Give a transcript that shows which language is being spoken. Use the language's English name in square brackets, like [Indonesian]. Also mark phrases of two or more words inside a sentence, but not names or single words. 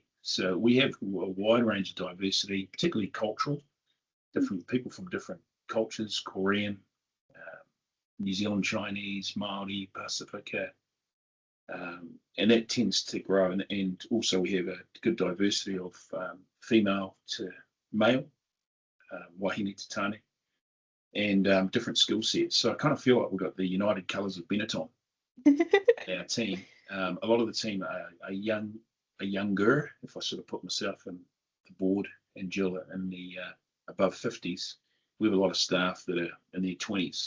[English] So we have a wide range of diversity, particularly cultural, different people from different cultures, Korean, uh, New Zealand, Chinese, Māori, Pacifica, and that tends to grow. And also we have a good diversity of female to male, [Māori] wahine te tane, [English] and different skill sets. So I kind of feel like we've got the united colours of Benetton in our team. A lot of the team are younger. If I sort of put myself in the board and Jill in the above 50s, we have a lot of staff that are in their 20s.